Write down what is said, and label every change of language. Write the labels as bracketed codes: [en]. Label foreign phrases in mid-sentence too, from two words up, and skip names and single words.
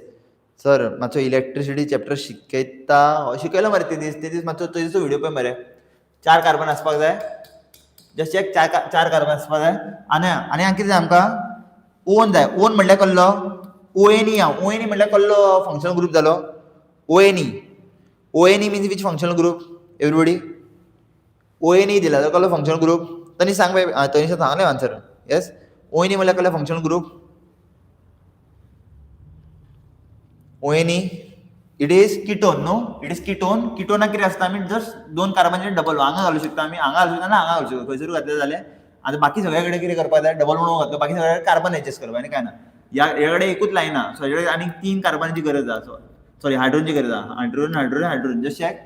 [kok] सर, मातसो [en] electricity chapter [kok] शिकयलो मरे ते दीस मातसो तेजो व्हिडिओ पळय मरे. 4 कार्बन आसपाक जाय. [en] just check, [kok] 4 कार्बन आसपाक जाय. आनी कितें जाय आमकां? ओन जाय. ओन म्हणल्यार कसलो? ONE. ONE म्हणल्यार कसलो [en] functional group [kok] जालो? [en] ONE. ONE means which functional group? Everybody? [kok] ONE दिला जाल्यार कसलो [en] functional group? [kok] तनी सांग बाय. तनीशा सांगले आन्सर. येस, ONE म्हणल्यार कसलो [en] functional group? ONE, it is ketone, no? It is ketone. [kok] कीटोनाक कितें आसता? आमी जस्ट 2 कार्बनाचे डबल हांगा घालूं शकता आमी, हांगा घालूं शकता ना हांगा घालूं शकता. खंयसरूय घातलें जाल्यार. आतां बाकी सगळे कडेन कितें करपा जाय? डबल म्हणून घातलो, बाकी सगळे कार्बन एडजस्ट करपा, आनी काय ना. ह्या कडेन एकूच लायन आहा, सो हेजे आनी 3 कार्बनाची गरज आहा. सॉरी, हायड्रोजनची गरज आहा. [en] Hydrogen. Just check.